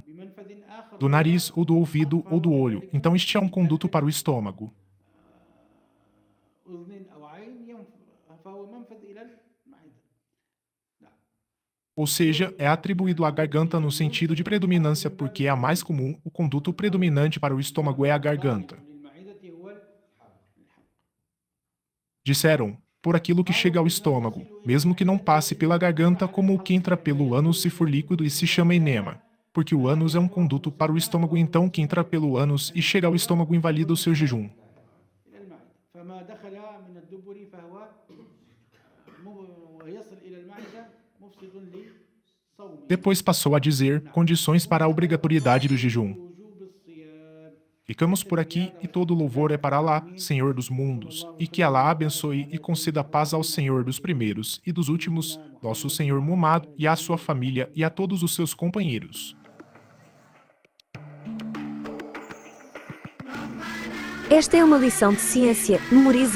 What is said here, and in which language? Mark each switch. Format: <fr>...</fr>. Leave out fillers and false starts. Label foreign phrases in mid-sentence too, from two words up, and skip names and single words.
<ar>بمنفذ آخر.</ar> <pt>Do nariz, ou do ouvido, ou do olho, então este é um conduto para o estômago.</pt> <ar>أذن أو عين فهو منفذ إلى المعدة.</ar> <pt>Ou seja, é atribuído à garganta no sentido de predominância porque é a mais comum, o conduto predominante para o estômago é a garganta.</pt> <ar>للمعدة هو</ar> <pt>Disseram, por aquilo que chega ao estômago, mesmo que não passe pela garganta, como o que entra pelo ânus se for líquido e se chama enema. Porque o ânus é um conduto para o estômago, então o que entra pelo ânus e chega ao estômago invalida o seu jejum.</pt> <ar>إلى المعدة. فما دخل من الدبر فهو ويصل إلى المعدة مفسد لصومه.</ar> <pt>Depois passou a dizer condições para a obrigatoriedade do jejum.</pt> <ar>وجوب الصيام.</ar> <pt>Ficamos por aqui e todo louvor é para Alá, Senhor dos mundos, e que Alá abençoe e conceda paz ao Senhor dos primeiros e dos últimos, nosso Senhor Muhammad e à sua família e a todos os seus companheiros. Esta é uma lição de ciência, memoriza.</pt>